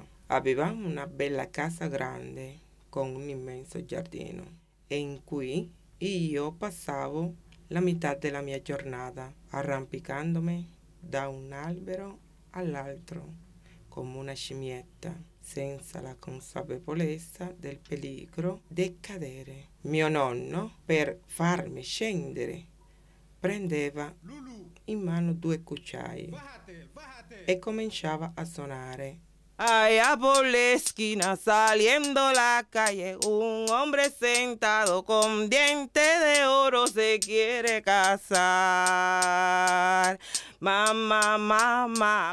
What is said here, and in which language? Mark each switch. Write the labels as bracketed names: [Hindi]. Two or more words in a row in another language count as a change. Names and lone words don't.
[Italian] Avevamo una bella casa grande con un immenso giardino e in cui io passavo la metà della mia giornata arrampicandomi da un albero all'altro come una scimmietta senza la consapevolezza del pericolo di cadere. Mio nonno, per farmi scendere, prendeva in mano 2 cucciai e cominciava a suonare. [Spanish] Allá por la esquina saliendo la calle, un hombre sentado con dientes de oro se quiere casar. [Italian] Mamma, mamma.